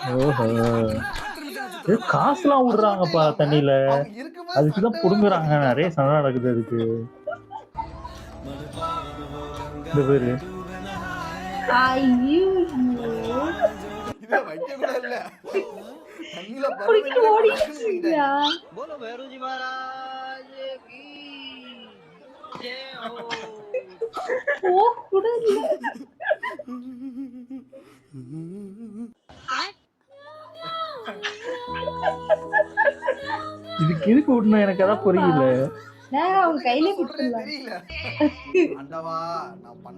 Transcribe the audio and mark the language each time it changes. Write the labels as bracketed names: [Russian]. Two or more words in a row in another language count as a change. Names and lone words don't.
[Tamil] ஓஹோ காசுலாம் விடுறாங்கப்பா தண்ணியில, அவங்க இருக்கும்போது அதுக்குதான் சட்டை புடுங்குறாங்க. வேற நிறைய சண்டை நடக்குது அதுக்கு. இந்த பேரு ஐயோ இதை வைக்க கூட இல்ல. தண்ணியில குடிக்க பறவைங்களே ஓடிட்டு பறக்குன்னு போயிட்டாங்க. இருக்கீங்களா? [Hindi] बोलो भैरू जी महाराज की जय हो। [Tamil] ஓ கூட இல்ல. இதுக்கு எதுக்கு விடணும் எனக்கு அதான் புரியல. நேரா அவங்க கையில என்ன சொல்றேன்னு கொடுத்துடலாம். தெரியல. ஆண்டவா, நான் பண்ண